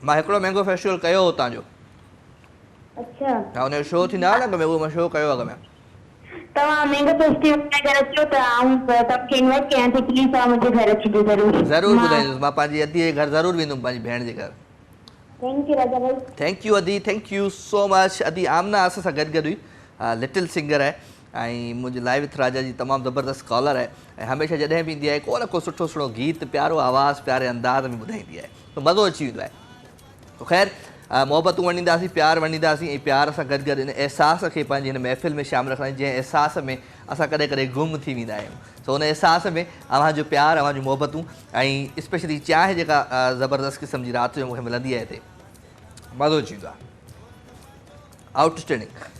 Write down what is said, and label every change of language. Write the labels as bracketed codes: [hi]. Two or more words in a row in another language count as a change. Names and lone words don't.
[sd] मां हिकिड़ो [en] mango festival [sd] कयो हो तव्हांजो अच्छा हा हुनजो शो थींदो आहे न त उहो मां शो कयो अॻ में तव्हां [en] mango festival [sd] जे घर अचो त आऊं तव्हांखे इनवाइट कयां थी प्लीज़ तव्हां मुंहिंजे घर अचिजो ज़रूरु ज़रूरु ॿुधाईंदुसि मां पंहिंजी अदी जे घर ज़रूरु वेंदुमि पंहिंजी भेण जे घर [en] thank you [sd] राजा भाई [en] thank you [sd] अदी [en] thank you so much [sd] अदी आमना असां सां गॾु हुई [en] little singer [sd] आहे ऐं मुंहिंजी लाइव विथ राजा जी तमामु ज़बरदस्त कॉलर आहे ऐं हमेशह जॾहिं बि ईंदी आहे को न को सुठो सुठो गीत प्यारो आवाज़ु प्यारे अंदाज़ में ॿुधाईंदी आहे त मज़ो अची वेंदो आहे तो ख़ैर मोहबतूं वंडींदासीं प्यार वंडींदासीं ऐं प्यार सां गॾु गॾु इन अहसास खे पंहिंजी हिन महफ़िल में शामिलु रखंदा आहियूं जंहिं अहसास में असां कॾहिं कॾहिं गुम थी वेंदा आहियूं सो उन अहसास में अव्हांजो प्यार अव्हांजूं मोहबतूं ऐं स्पेशली चांहि जेका ज़बरदस्त क़िस्म जी राति जो मूंखे मिलंदी आहे हिते मज़ो अची वेंदो आहे आउटस्टैंडिंग